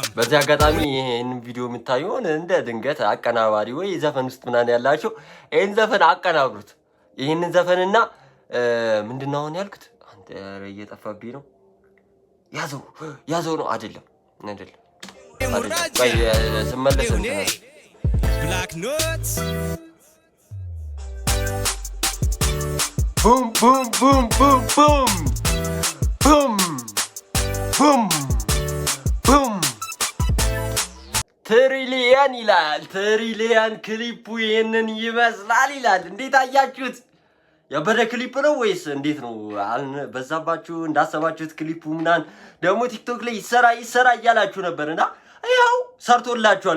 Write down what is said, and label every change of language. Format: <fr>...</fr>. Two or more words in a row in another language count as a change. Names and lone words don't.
<am>በዚህ አጋጣሚ ይሄን ቪዲዮ የምታዩን እንደ ድንገት አቀናባሪ ወይ ዘፈን ውስጥ ምናምን ያላችሁ ይሄን ዘፈን አቀናብሩት ይሄንን ዘፈንና ምንድነው አሁን ያልኩት አንተ እየጠፋብኝ ነው ያዘው ነው አይደለም ወይ ስመለስ</am> <en>Black notes. Boom, boom, boom, boom, boom. Boom. Boom. Boom.</en> <am>ትሪሊየን ይላል። ትሪሊየን ክሊፑ ይህንን ይመስላል ይላል። እንዴት አያችሁት? ያበደ ክሊፕ ነው ወይስ እንዴት ነው? በዛባችሁ እንዳሰባችሁት ክሊፑ ምናምን ደግሞ ቲክቶክ ላይ ይሰራ እያላችሁ ነበርና ይኸው ሰርቶላችኋል።</am>